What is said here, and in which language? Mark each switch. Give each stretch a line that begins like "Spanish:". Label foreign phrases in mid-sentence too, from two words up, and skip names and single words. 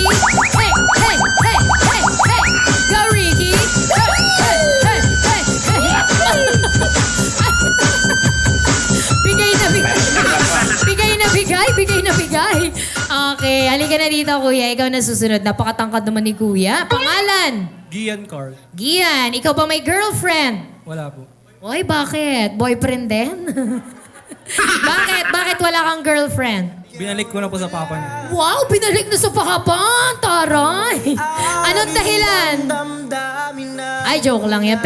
English: Hey, hey, hey, hey, hey. Go Ricky. Hey, hey, hey, hey, hey.
Filipino: Bigay na bigay. Bigay na bigay, bigay na bigay. Okay, halika na dito, kuya. Ikaw na susunod. Napakatangkad naman ni kuya. Pangalan? Gian Carl. Gian, ikaw ba may girlfriend? Wala po. Oy, bakit? Boyfriend din? Bakit? Bakit wala kang girlfriend? Binalik ko na po sa papa niya. Wow, binalik na sa pakapan. Taray. Anong dahilan? Ay, joke lang yan.